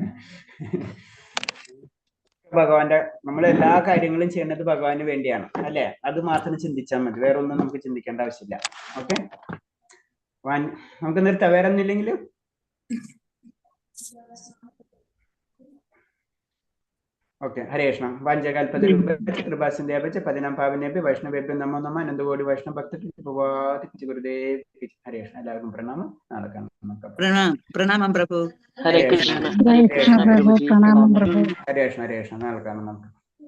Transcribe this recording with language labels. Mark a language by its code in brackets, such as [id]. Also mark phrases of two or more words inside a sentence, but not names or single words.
[ml] ഭഗവാന്റെ നമ്മളെല്ലാ കാര്യങ്ങളും ചെയ്യുന്നത് ഭഗവാന് വേണ്ടിയാണ് അല്ലെ? അത് മാത്രം ചിന്തിച്ചാൽ മതി, വേറെ ഒന്നും നമുക്ക് ചിന്തിക്കേണ്ട ആവശ്യമില്ല. ഓക്കെ, നമുക്ക് നിർത്താം. വേറെ ഒന്നില്ലെങ്കിലും ഓക്കെ. [sa] ഹരേ കൃഷ്ണ. വാഞ്ചകൽപതരുഭ്യശ്ച കൃപാസിന്ധ്യാഭ്യശ്ച പതിനാം പാവനേഭ്യോ വൈഷ്ണവേഭ്യോ നമോ നമഃ. അനന്തകോടി വൈഷ്ണവ ഭക്തജനോപവാദിതേ ഗുരുദേവ. ഹരേ കൃഷ്ണ. [ml] എല്ലാവർക്കും പ്രണാമം. നാളെ കാണാം. പ്രണാമം പ്രഭു. [sa] ഹരേ കൃഷ്ണ. ഹരേ കൃഷ്ണ. [ml] നാളെ കാണാം നമുക്ക്.